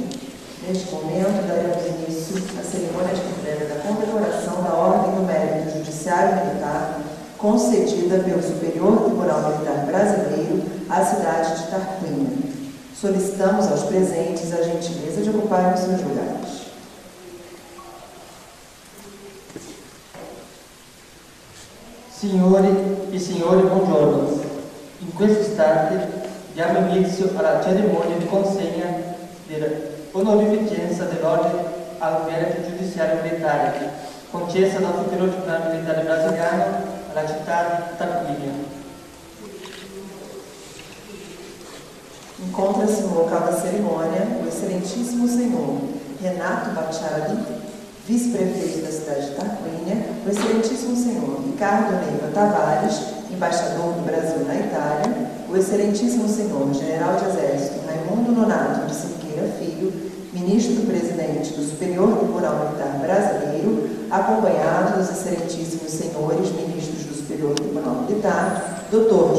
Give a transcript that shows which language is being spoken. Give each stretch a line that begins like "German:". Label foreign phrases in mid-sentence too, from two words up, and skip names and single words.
Portuguese: Neste momento, daremos início à cerimônia de entrega da condecoração da Ordem do Mérito Judiciário Militar, concedida pelo Superior Tribunal Militar Brasileiro à cidade de Tarquinia. Solicitamos aos presentes a gentileza de ocuparem os seus lugares.
Italian: Signori e signori, buongiorno. In questo istante diamo inizio alla cerimonia di consegna dell'onorificenza dell'Ordine al Merito Giudiziario Militare, concessa dal Superior Tribunale Militare Brasiliano alla città di Tarquinia.
Portuguese: Encontra-se no local da cerimônia o excelentíssimo senhor Renato Bacciarali, vice-prefeito da cidade de Tarquinia, o excelentíssimo senhor Ricardo Neiva Tavares, embaixador do Brasil na Itália, o excelentíssimo senhor General de Exército Raimundo Nonato de Cerqueira Filho, ministro-presidente do Superior Tribunal Militar Brasileiro, acompanhado dos excelentíssimos senhores ministros do Superior Tribunal Militar, Dr.